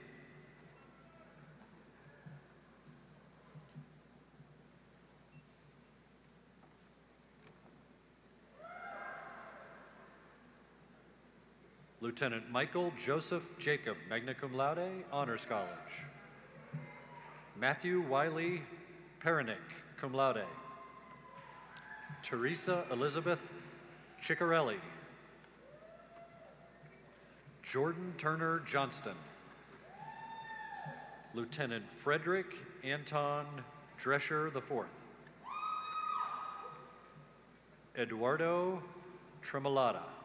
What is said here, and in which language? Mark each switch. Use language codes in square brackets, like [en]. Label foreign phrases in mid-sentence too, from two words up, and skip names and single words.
[en] Lieutenant Michael Joseph Jacob, [la] magna cum laude, [en] Honors College. Matthew Wiley Perenick, [la] cum laude. [en] Teresa Elizabeth Ciccarelli. Jordan Turner Johnston. Lieutenant Frederick Anton Drescher IV. Eduardo Tremolata.